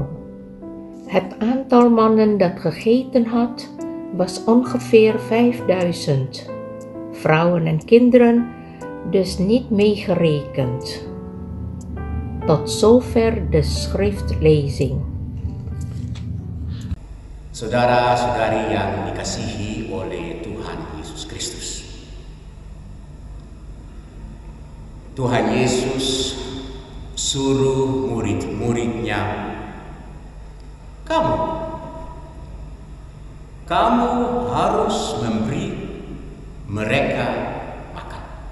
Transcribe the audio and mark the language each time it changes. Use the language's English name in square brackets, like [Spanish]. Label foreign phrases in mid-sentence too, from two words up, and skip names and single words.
[Dutch] Het aantal mannen dat gegeten had, was ongeveer 5000. Vrouwen en kinderen dus niet meegerekend. Tot zover de schriftlezing. [Indonesian] Saudara-saudari yang dikasihi oleh Tuhan Yesus Kristus. Tuhan Yesus suruh murid-muridnya, kamu harus memberi mereka makan.